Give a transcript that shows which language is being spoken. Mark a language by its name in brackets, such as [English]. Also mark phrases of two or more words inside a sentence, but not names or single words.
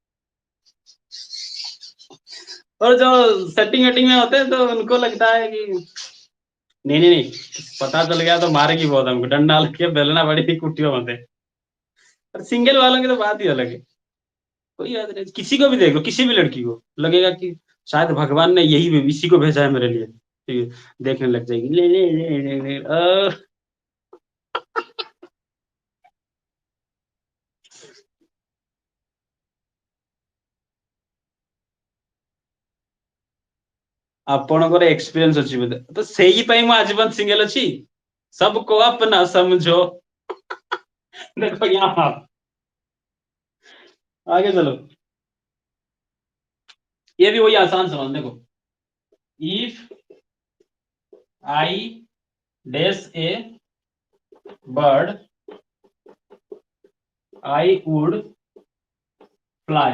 [Hindi] और जो सेटिंग वेटिंग में होते हैं तो उनको लगता है कि नहीं नहीं नहीं, पता चल गया तो मारेगी बहुत हमको, डंडा लेके बेलना बड़ी कुटियों में थे। और सिंगल वालों की तो बात ही अलग है। कोई बात नहीं, किसी को भी देख लो, किसी भी लड़की को लगेगा कि शायद भगवान ने यही इसी को भेजा है मेरे लिए, ठीक है, देखने लग जाएगी ले। [Odia] ଆପଣଙ୍କର ଏକ୍ସପିରିଏନ୍ସ ଅଛି ବୋଧେ, ତ ସେଇପାଇଁ ମୁଁ ଆଜୀବନ सिंगल ଅଛି। [Hindi] सबको अपना समझो। देखो यहाँ आगे चलो, ये भी वही आसान सवाल देखो। [English] If I dash a bird I would fly.